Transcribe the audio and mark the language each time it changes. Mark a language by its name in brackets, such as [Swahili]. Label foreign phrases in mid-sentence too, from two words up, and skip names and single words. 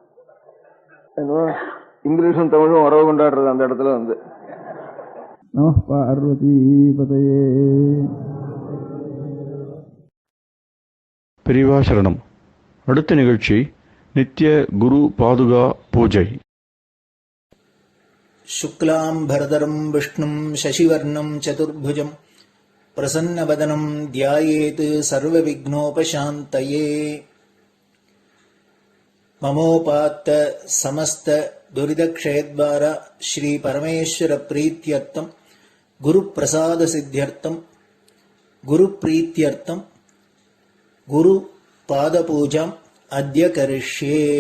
[Tamil] இங்கிலீஷும் தமிழும் உறவு கொண்டாடுறது அந்த இடத்துல பார்வதி பதையே. பெரியவா சரணம். அடுத்த நிகழ்ச்சி நித்திய குரு பாதுகா பூஜை. [Sanskrit] शुक्लां भरदरं विष्णुं शशिवर्णं चतुर्भुजं प्रसन्नवदनं ध्यायेत् सर्वविघ्नोपशान्तये. ममोपात्त समस्त दुरितक्षयद्वार श्री परमेश्वर प्रीत्यर्थं गुरुप्रसाद सिद्ध्यर्थं गुरुप्रीत्यर्थं गुरु पादपूजाम् अद्य करिष्ये.